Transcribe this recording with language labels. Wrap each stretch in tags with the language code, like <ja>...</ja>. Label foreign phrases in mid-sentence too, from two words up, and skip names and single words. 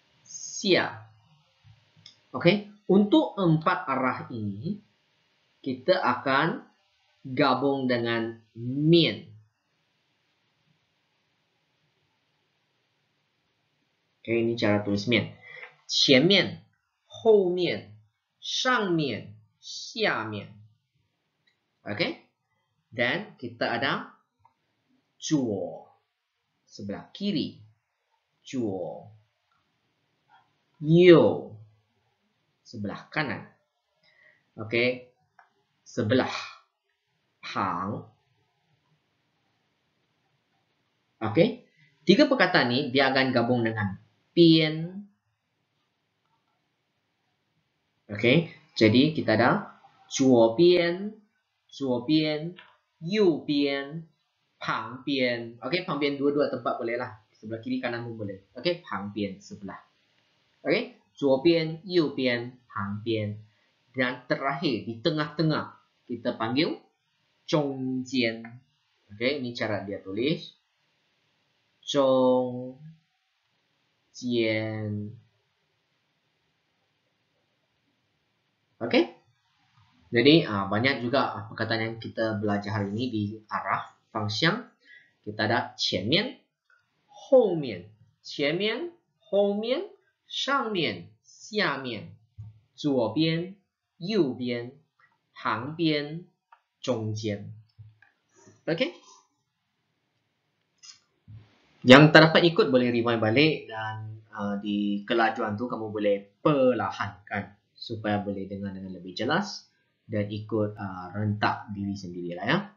<ms>下 Okey, untuk 4 arah ini kita akan gabung dengan mian. Okey, ini cara tulis mian.</ms> <zh>前面、后面、上面、下面.</zh> <ms>Okey? Dan kita ada 左 sebelah kiri,</ms> <zh>左 右</zh> <ms>sebelah kanan. Okey, sebelah 旁. Okey, 3 perkataan ni dia akan gabung dengan 边. Okey, jadi kita ada</ms> <zh>左边 右边 旁边.</zh> <ms>Okey, 旁边 dua-dua tempat boleh lah. Sebelah kiri kanan pun boleh. Okey, 旁边 sebelah. Okey,</ms> <zh>左边右边旁边.</zh> <ms>Dan terakhir di tengah-tengah kita panggil 中间. Okey, ini cara dia tulis. 中间. Okey. Jadi banyak juga perkataan yang kita belajar hari ini di arah fungsiang. Kita ada</ms> <zh>前面、后面、前面、后面、上面、下面、左边、右边、旁边、中间.</zh> <ms>Okey. Yang tak dapat ikut boleh rewind balik dan di kelajuan tu kamu boleh perlahankan supaya boleh dengar dengan lebih jelas dan ikut rentak diri sendiri lah ya.</ms>